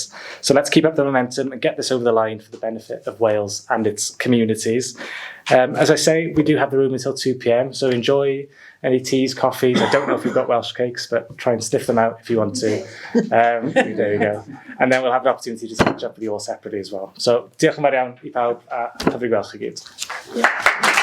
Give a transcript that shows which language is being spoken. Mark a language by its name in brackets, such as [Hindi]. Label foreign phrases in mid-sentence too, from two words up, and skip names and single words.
[English] So let's keep up the momentum and get this over the line for the benefit of Wales and its communities. As I say, we do have the room until 2 p.m, so enjoy any teas, coffees. I don't know if we've got Welsh cakes, but try and sniff them out if you want to. There you go. And then we'll have an opportunity to catch up with you all separately as well. [Welsh] So diolch yn fawr iawn I pawb, a hyfryd gweld chi gyd.